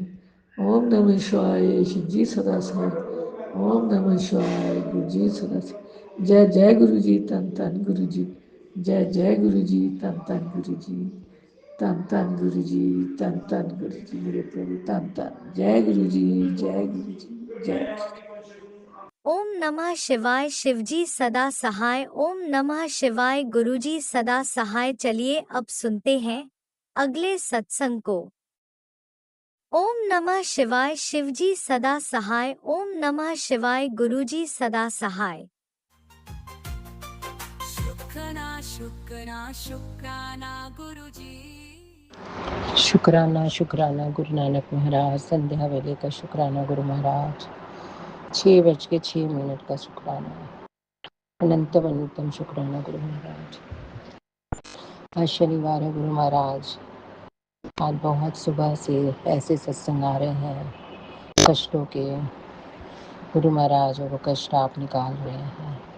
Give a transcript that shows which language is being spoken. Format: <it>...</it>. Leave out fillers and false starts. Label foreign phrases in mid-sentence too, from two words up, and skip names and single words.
<sa>ओम नमः शिवाय,</sa> <pa>ਸ਼ਿਵ ਜੀ ਸਦਾ ਸਹਾਇ।</pa> <sa>ओम नमः शिवाय,</sa> <pa>ਗੁਰੂ ਜੀ ਸਦਾ ਸਹਾਇ। ਜੈ ਜੈ ਗੁਰੂ ਜੀ, ਧੰਨ ਧੰਨ ਗੁਰੂ ਜੀ। ਜੈ ਜੈ ਗੁਰੂ ਜੀ, ਧੰਨ ਧੰਨ ਗੁਰੂ ਜੀ। ਧੰਨ ਧੰਨ ਗੁਰੂ ਜੀ, ਧੰਨ ਧੰਨ ਗੁਰੂ ਜੀ, ਮੇਰੇ ਪ੍ਰਭੂ ਧੰਨ ਧੰਨ। ਜੈ ਗੁਰੂ ਜੀ, ਜੈ ਗੁਰੂ ਜੀ, ਜੈ ਗੁਰੂ ਜੀ।</pa> <sa>ओम नमः शिवाय,</sa> <hi>शिवजी सदा सहाय।</hi> <sa>ओम नमः शिवाय,</sa> <hi>गुरुजी सदा सहाय। चलिए अब सुनते हैं अगले सत्संग को।</hi> <sa>ओम नमः शिवाय,</sa> <hi>शिवजी सदा सहाय।</hi> <sa>ओम नमः शिवाय,</sa> <hi>गुरुजी सदा सहाय। शुक्राना शुक्राना शुक्राना गुरुजी। शुक्राना शुक्राना गुरु नानक महाराज। संध्या वेले का शुक्राना गुरु महाराज। 6:06 का शुक्राना। अनंतम अनंतम शुक्राना गुरु महाराज। आज शनिवार है गुरु महाराज। आज बहुत सुबह से ऐसे सत्संग आ रहे हैं, कष्टों के गुरु महाराज, और वो कष्ट आप निकाल रहे हैं।</hi>